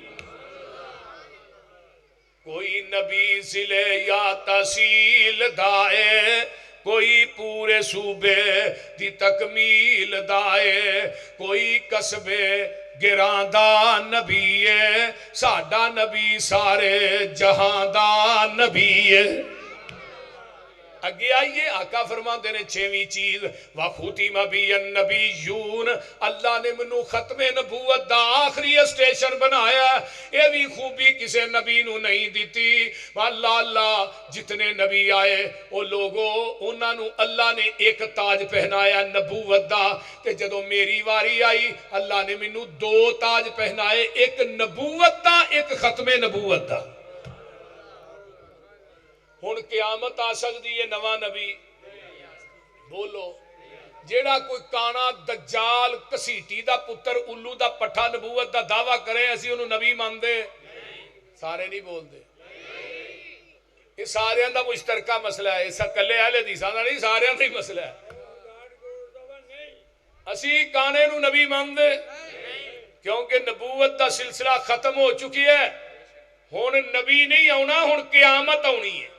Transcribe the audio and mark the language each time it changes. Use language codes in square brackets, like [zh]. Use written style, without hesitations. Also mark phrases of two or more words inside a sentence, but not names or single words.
[pa] کوئی نبی ضلع یا تحصیل دائے، کوئی پورے صوبے دی تکمیل دائے، کوئی قصبے گران دا نبی ہے، ساڈا نبی سارے جہاں دا نبی ہے۔ اگے آئیے آقا فرماندے نے 6ویں چیز [ar] وَخُتِمَ بِيَ النَّبِيُّونَ، [pa] اللہ نے منو ختم نبوت دا آخری اسٹیشن بنایا ہے۔ یہ بھی خوبی کسے نبی نو نہیں دیتی۔ اللہ جتنے نبی آئے وہ لوگوں انہاں نو اللہ نے ایک تاج پہنایا نبوت دا، تے جدو میری واری آئی اللہ نے منو 2 تاج پہنائے، ایک نبوت دا ایک ختم نبوت دا۔ ہن قیامت آ سکتی ہے نواں نبی؟ بولو جیڑا کوئی کانا دجال کسیٹی دا پتر الو دا پٹھا نبوت دا دعویٰ کرے اسی انہوں نبی مان دے؟ سارے نہیں بول دے۔ یہ سارے دا مشترکہ مسئلہ ہے، ایسا کلے اہل حدیثاں دا نہیں، سارے دا ہی مسئلہ ہے۔ اسی کانے نو نبی مان دے کیونکہ نبوت دا سلسلہ ختم ہو چکی ہے، ہن نبی نہیں آنا، ہن قیامت آنی ہے۔